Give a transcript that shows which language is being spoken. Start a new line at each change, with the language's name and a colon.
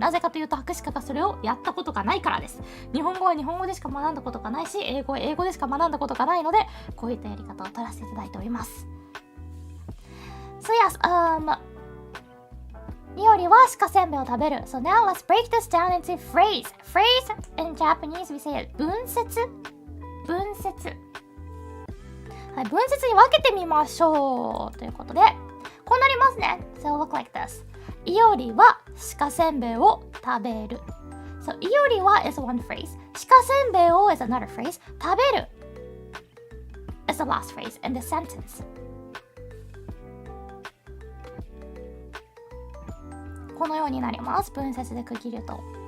Japanese: なぜかというと博士課がそれをやったことがないからです。日本語は日本語でしか学んだことがないし、英語は英語でしか学んだことがないので、こういったやり方を取らせていただいております。
English: So yes, Iori
Japanese: は鹿せんべいを食べる。
English: So now let's break this down into phrase. Phrase in Japanese we say it 文節。
Japanese: はい、文節に分けてみましょうということで、こうなりますね。
English: So look like this.
Japanese: イオリは鹿せんべいを食べる。
English: So イオリは is one phrase. 鹿せんべいを is another phrase. 食べる is the last phrase in the sentence.
Japanese: このようになります。文節で区切ると。